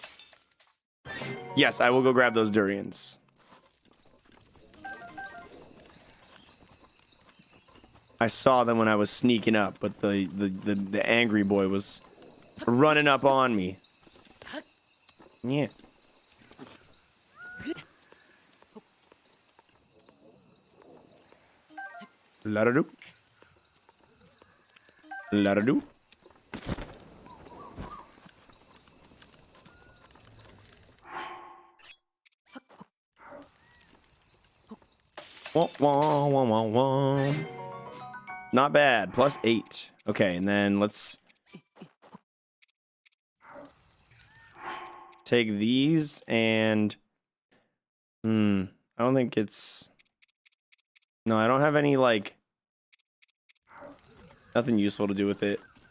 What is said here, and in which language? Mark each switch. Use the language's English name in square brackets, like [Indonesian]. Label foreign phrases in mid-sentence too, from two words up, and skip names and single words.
[English] Yes, I will go grab those durians. I saw them when I was sneaking up, but the angry boy was running up on me. Yeah. La-da-do. La-da-do. Wah, wah, wah, wah, wah. Not bad. +8. Okay, and then let's take these and I don't think it's no, I don't have any like nothing useful to do with it.